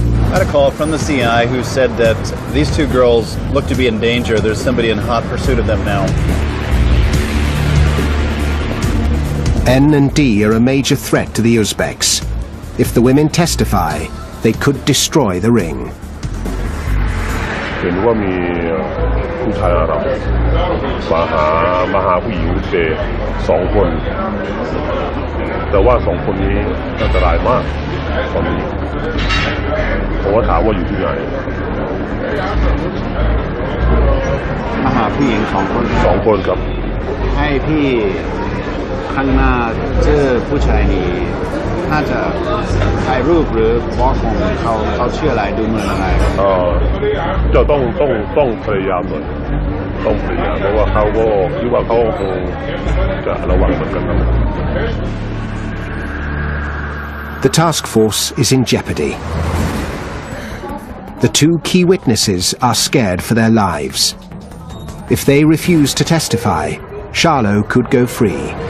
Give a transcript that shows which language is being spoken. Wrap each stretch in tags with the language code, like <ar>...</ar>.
<en>I had a call from the CI who said that these 2 girls look to be in danger. There's somebody in hot pursuit of them now. N and D are a major threat to the Uzbeks. If the women testify, they could destroy the ring.</en> <th>เห็นว่ามีผู้ชายอาหรับมาหาผู้หญิงเด็ก2 คนแต่ว่า2 คนนี้อันตรายมากตอนนี้ผมว่าถามว่าอยู่ที่ไหน มาหาผู้หญิง2 คน 2 คนครับ ให้พี่ข้างหน้าเจอผู้ชายนี่น่าจะถ่ายรูปหรือบล็อกของเขาชื่ออะไรดูเหมือนอะไร จะต้องพยายามหน่อยต้องพยายามเพราะว่าเขาก็คิดว่าเขาคงจะระวังเหมือนกันนะ</th> <en>The task force is in jeopardy. The 2 key witnesses are scared for their lives. If they refuse to testify, Charlo could go free.</en>